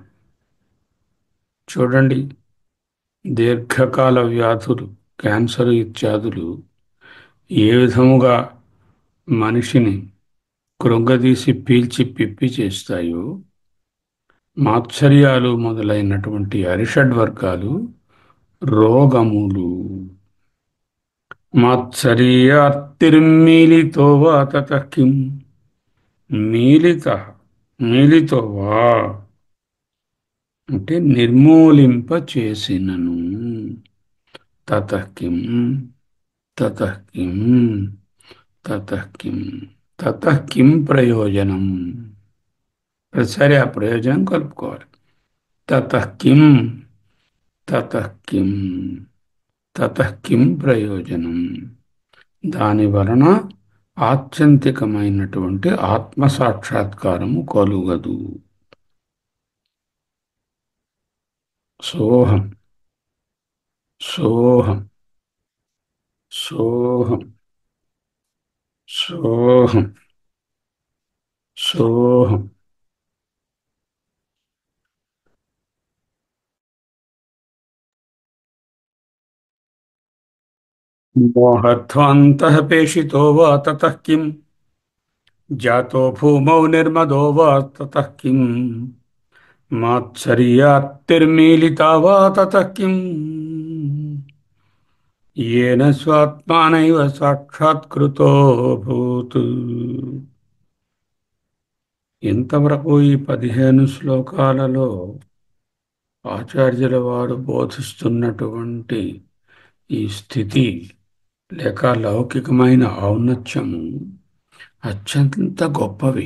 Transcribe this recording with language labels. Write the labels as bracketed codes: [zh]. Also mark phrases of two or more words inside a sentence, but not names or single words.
[te] చూడండి, దీర్ఘకాల వ్యాధులు, క్యాన్సర్ ఇత్యాదులు ఏ విధముగా మనిషిని కృంగదీసి పీల్చి పిప్పి చేస్తాయో, మాత్సర్యాలు మొదలైనటువంటి అరిషడ్వర్గాలు రోగములు. [sa] మాత్సర్యార్తిర్మీలితో వా తతః కిం. మీలిత, మీలితో వా [te] అంటే నిర్మూలింప చేసినను. [sa] తతః కిం, తతః కిం, తతః కిం. తతః కిం [te] ప్రయోజనం. ప్రతిసారి ఆ ప్రయోజనం కలుపుకోవాలి. [sa] తతః కిం, తతః కిం, తతః కిం ప్రయోజనం. [te] దాని వలన ఆత్యంతికమైనటువంటి ఆత్మసాక్షాత్కారము కలుగదు. [sa] సోహం, సోహం, సోహం, సోహం, సోహం. మోహధ్వాంతః పేషితో వా తతః కిం. జాతో భూమౌ నిర్మదో వా తతః కిం. మాత్సర్యార్తిర్మీలితా వా తతః కిం. येन स्वात्मानैव సాక్షాత్కృతో భూత్. [te] ఇంతవరకు ఈ 15 శ్లోకాలలో ఆచార్యుల వారు బోధిస్తున్నటువంటి ఈ స్థితి లేక లౌకికమైన ఔన్నత్యము అత్యంత గొప్పవి.